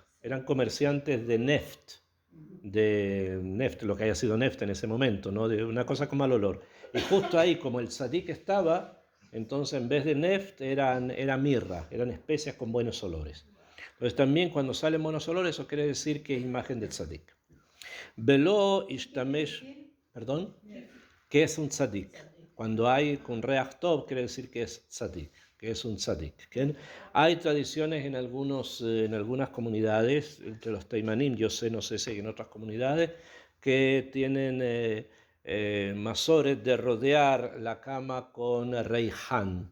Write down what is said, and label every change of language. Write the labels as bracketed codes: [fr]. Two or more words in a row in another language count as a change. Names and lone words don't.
[es] Eran comerciantes de neft, lo que haya sido neft en ese momento, ¿no? De una cosa con mal olor. Y justo ahí, como el tzadik estaba, entonces en vez de neft era mirra, eran especias con buenos olores. Entonces también cuando salen buenos olores, eso quiere decir que es imagen del tzadik. [he] ולא אשתמש, [es] perdón, ¿qué es un tzadik? Cuando hay con [he] ריח טוב, [es] quiere decir que es tzadik, que es un tzadik. ¿Okay? Hay tradiciones en algunas comunidades, entre los teimanim, yo sé, no sé si hay en otras comunidades, que tienen masores de rodear la cama con reiján.